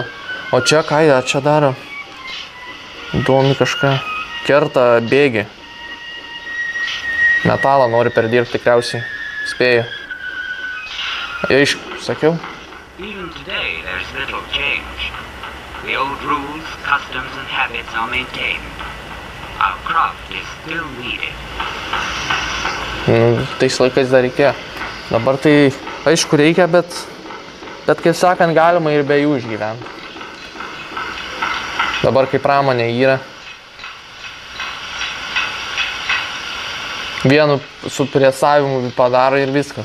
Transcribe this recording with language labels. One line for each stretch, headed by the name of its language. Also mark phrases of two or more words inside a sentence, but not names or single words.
Lithuanian: O čia ką jie čia daro? Įdomi kažką. Kerta bėgį. Metalą nori perdirbti tikriausiai. Spėju. Aišku, sakiau.
English: The old rules, customs and habits are maintained. Our craft is still needed.
Lithuanian: Tais laikais dar reikėjo. Dabar tai, aišku, reikia, bet kaip sakant, galima ir be jų išgyventi. Dabar kai pramonė yra, vienu supresavimu padaro ir viskas.